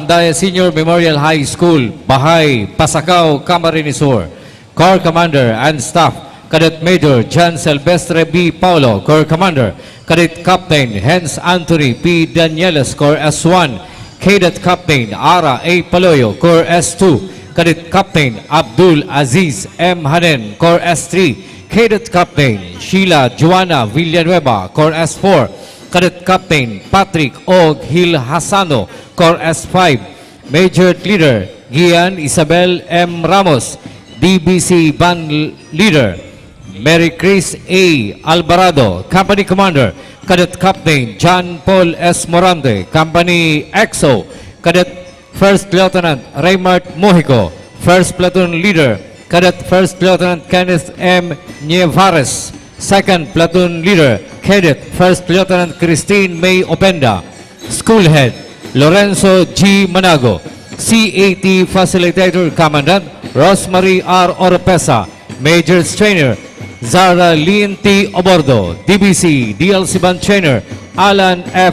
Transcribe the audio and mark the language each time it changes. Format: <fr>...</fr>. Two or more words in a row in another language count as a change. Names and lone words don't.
<en>Andaya Senior Memorial High School, Bahay, Pasacao, Camarines Sur. Corps Commander and Staff, Cadet Major John Silvestre B. Paulo, Corps Commander. Cadet Captain Hens Anthony P. Danieles, Corps S1. Cadet Captain Ara A. Paloyo, Corps S2. Cadet Captain Abdul Aziz M. Hanen, Corps S3. Cadet Captain Sheila Joanna Villanueva, Corps S4. Cadet Captain Patrick Og Hil Hasano, Corps S5. Major Leader Gian Isabel M. Ramos, DBC Band Leader Mary Chris A. Alvarado, Company Commander. Cadet Captain John Paul S. Morante, Company XO. Cadet First Lieutenant Raymart Mojico, First Platoon Leader. Cadet First Lieutenant Kenneth M. Nievares, Second Platoon Leader. Cadet First Lieutenant Christine May Openda, School Head Lorenzo G. Manago, CAT Facilitator Commandant Rosemary R. Oropesa, Major Trainer Zara Lynn T. Obordo, DBC DLC Band Trainer Alan F.</en>